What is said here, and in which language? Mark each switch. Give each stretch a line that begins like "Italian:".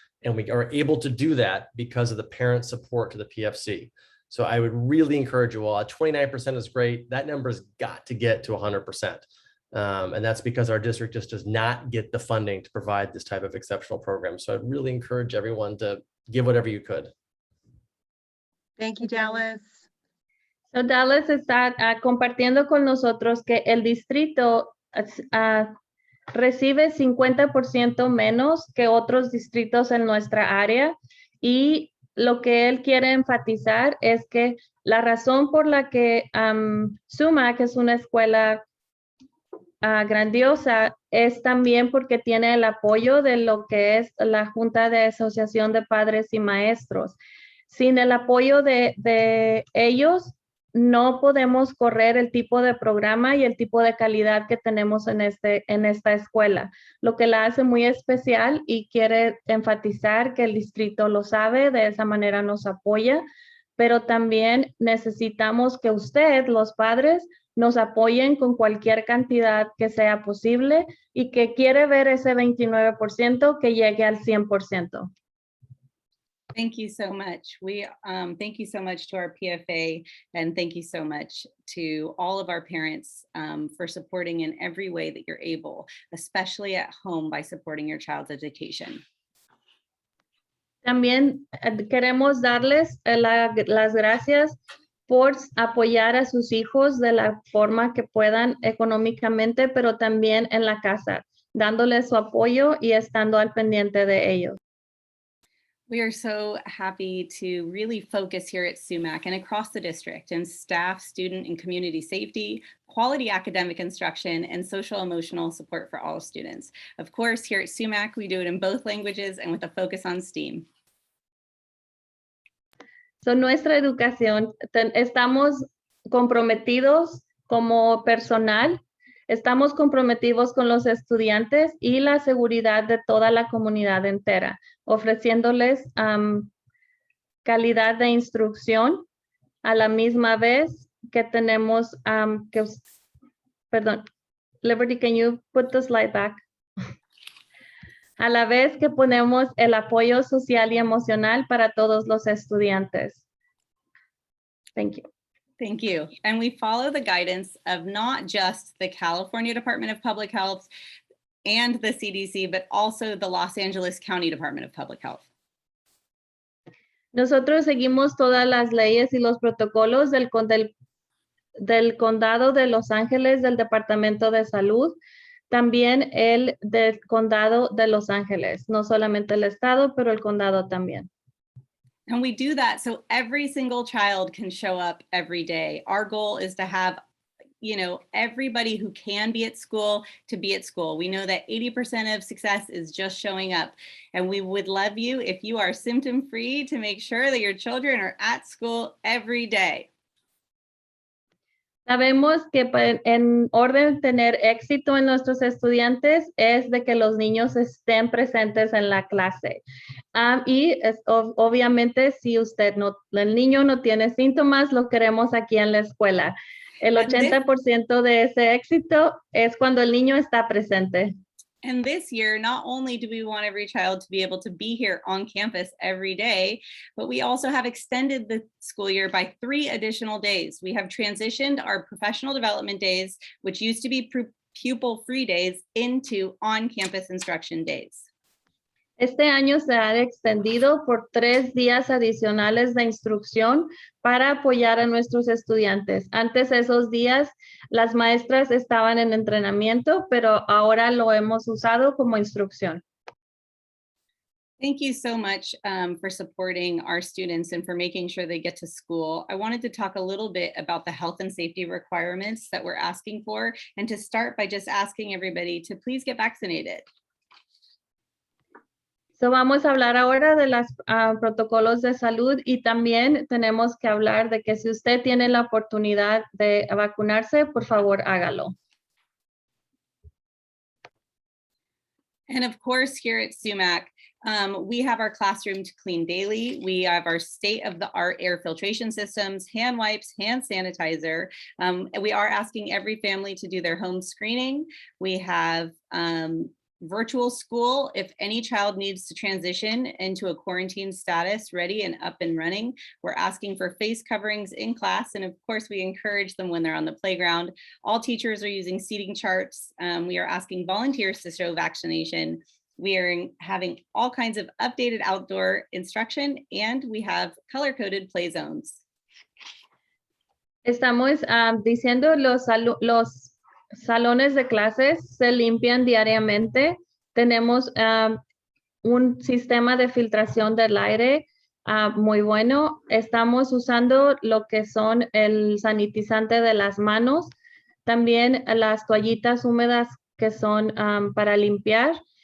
English: And we are able to do that because of the parent support to the PFC. So I would really encourage you all, 29% is great. That number has got to get to 100%. And that's because our district just does not get the funding to provide this type of exceptional program. So I'd really encourage everyone to give whatever you could. Thank you, Dallas.
Spanish: So Dallas está compartiendo con nosotros que el distrito recibe 50% menos que otros distritos en nuestra área y lo que él quiere enfatizar es que la razón por la que Sumac es una escuela grandiosa es también porque tiene el apoyo de lo que es la Junta de Asociación de Padres y Maestros. Sin el apoyo de ellos, no podemos correr el tipo de programa y el tipo de calidad que tenemos en esta escuela, lo que la hace muy especial y quiere enfatizar que el distrito lo sabe, de esa manera nos apoya, pero también necesitamos que usted, los padres, nos apoyen con cualquier cantidad que sea posible y que quiere ver ese 29% que llegue al 100%.
English: Thank you so much. Thank you so much to our PFA, and thank you so much to all of our parents for supporting in every way that you're able, especially at home by supporting your child's education.
Spanish: También queremos darles las gracias por apoyar a sus hijos de la forma que puedan económicamente, pero también en la casa, dándoles su apoyo y estando al pendiente de ellos.
English: We are so happy to really focus here at Sumac and across the district in staff, student, and community safety, quality academic instruction, and social emotional support for all students. Of course, here at Sumac, we do it in both languages and with a focus on STEAM.
Spanish: So, nuestra educación, estamos comprometidos como personal, estamos comprometidos con los estudiantes y la seguridad de toda la comunidad entera, ofreciéndoles calidad de instrucción a la misma vez que tenemos perdón, Liberty,
English: can you put the slide back?
Spanish: A la vez que ponemos el apoyo social y emocional para todos los estudiantes.
English: Thank you. Thank you. And we follow the guidance of not just the California Department of Public Health and the CDC, but also the Los Angeles County Department of Public Health.
Spanish: Nosotros seguimos todas las leyes y los protocolos del condado de Los Ángeles, del Departamento de Salud, también el del condado de Los Ángeles, no solamente el estado, pero el condado también.
English: And we do that so every single child can show up every day. Our goal is to have, everybody who can be at school to be at school. We know that 80% of success is just showing up. And we would love you if you are symptom-free to make sure that your children are at school every day.
Spanish: Sabemos que en orden de tener éxito en nuestros estudiantes es de que los niños estén presentes en la clase. Obviamente si el niño no tiene síntomas, lo queremos aquí en la escuela. El 80% de ese éxito es cuando el niño está presente.
English: And this year, not only do we want every child to be able to be here on campus every day, but we also have extended the school year by 3 additional days. We have transitioned our professional development days, which used to be pupil-free days, into on-campus instruction days.
Spanish: Este año se ha extendido por 3 días adicionales de instrucción para apoyar a nuestros estudiantes. Antes esos días, las maestras estaban en entrenamiento, pero ahora lo hemos usado como instrucción.
English: Thank you so much for supporting our students and for making sure they get to school. I wanted to talk a little bit about the health and safety requirements that we're asking for, and to start by just asking everybody to please get vaccinated.
Spanish: So vamos a hablar ahora de los protocolos de salud y también tenemos que hablar de que si usted tiene la oportunidad de vacunarse, por favor, hágalo.
English: And of course, here at Sumac, we have our classroom to clean daily. We have our state-of-the-art air filtration systems, hand wipes, hand sanitizer. We are asking every family to do their home screening. We have virtual school. If any child needs to transition into a quarantine status, ready and up and running, we're asking for face coverings in class. And of course, we encourage them when they're on the playground. All teachers are using seating charts. We are asking volunteers to show vaccination. We are having all kinds of updated outdoor instruction, and we have color-coded play zones.
Spanish: Estamos diciendo los salones de clases se limpian diariamente. Tenemos un sistema de filtración del aire muy bueno. Estamos usando lo que son el sanitizante de las manos, también las toallitas húmedas que son para limpiar.